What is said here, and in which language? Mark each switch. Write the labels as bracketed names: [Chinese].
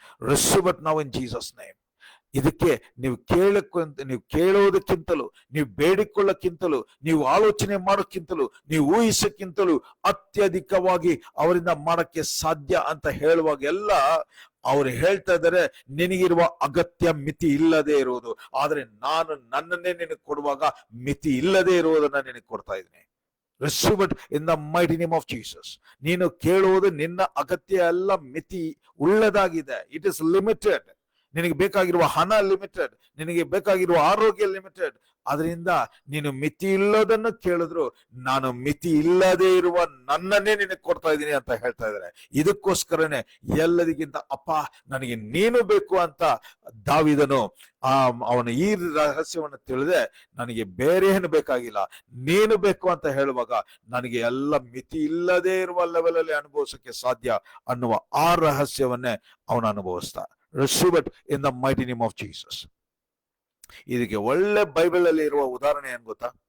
[English] Receive it now in Jesus name. [Kannada] ಇದಕ್ಕೆ ನೀವು ಕೇಳೋದಕ್ಕಿಂತಲೂ, ನೀವು ಬೇಡಿಕೊಳ್ಳಕ್ಕಿಂತಲೂ, ನೀವು ಆಲೋಚನೆ ಮಾಡೋಕ್ಕಿಂತಲೂ, ನೀವು ಊಹಿಸಕ್ಕಿಂತಲೂ ಅತ್ಯಧಿಕವಾಗಿ ಅವರಿಂದ ಮಾಡಕ್ಕೆ ಸಾಧ್ಯ ಅಂತ ಹೇಳುವಾಗ ಎಲ್ಲ ಅವ್ರು ಹೇಳ್ತಾ ಇದ್ದಾರೆ, ನಿನಗಿರುವ ಅಗತ್ಯ ಮಿತಿ ಇಲ್ಲದೆ ಇರುವುದು, ಆದ್ರೆ ನಾನು ನನ್ನನ್ನೇ ನಿನಗೆ ಕೊಡುವಾಗ ಮಿತಿ ಇಲ್ಲದೆ ಇರುವುದನ್ನ ನಿನಗೆ ಕೊಡ್ತಾ ಇದ್ದೀನಿ. [English] Receive it in the mighty name of Jesus. [Kannada] ನೀನು ಕೇಳುವುದು ನಿನ್ನ ಅಗತ್ಯ ಎಲ್ಲ ಮಿತಿ ಉಳ್ಳದಾಗಿದೆ. [English] It is limited. [Kannada] ನಿನಗೆ ಬೇಕಾಗಿರುವ ಹಣ ಲಿಮಿಟೆಡ್, ನಿನಗೆ ಬೇಕಾಗಿರುವ ಆರೋಗ್ಯ ಲಿಮಿಟೆಡ್. ಅದರಿಂದ ನೀನು ಮಿತಿ ಇಲ್ಲದನ್ನು ಕೇಳಿದ್ರು ನಾನು ಮಿತಿ ಇಲ್ಲದೆ ಇರುವ ನನ್ನನ್ನೇ ನಿನಗೆ ಕೊಡ್ತಾ ಇದ್ದೀನಿ ಅಂತ ಹೇಳ್ತಾ ಇದ್ದಾರೆ. ಇದಕ್ಕೋಸ್ಕರನೇ ಎಲ್ಲರಿಗಿಂತ ಅಪ್ಪ ನನಗೆ ನೀನು ಬೇಕು ಅಂತ ದಾವೀದನು ಅವನ ಈ ರಹಸ್ಯವನ್ನು ತಿಳಿದೆ, ನನಗೆ ಬೇರೆ ಏನು ಬೇಕಾಗಿಲ್ಲ, ನೀನು ಬೇಕು ಅಂತ ಹೇಳುವಾಗ ನನಗೆ ಎಲ್ಲ ಮಿತಿ ಇಲ್ಲದೆ ಇರುವ ಲೆವೆಲ್ ಅಲ್ಲಿ ಅನುಭವಿಸಕ್ಕೆ ಸಾಧ್ಯ ಅನ್ನುವ ಆ ರಹಸ್ಯವನ್ನೇ ಅವನು ಅನುಭವಿಸ್ತಾ. [English] Receive it in the mighty name of Jesus. [Kannada] ಇದಕ್ಕೆ ಒಳ್ಳೆ ಬೈಬಲ್ ಅಲ್ಲಿ ಇರುವ ಉದಾಹರಣೆ ಏನ್ ಗೊತ್ತಾ?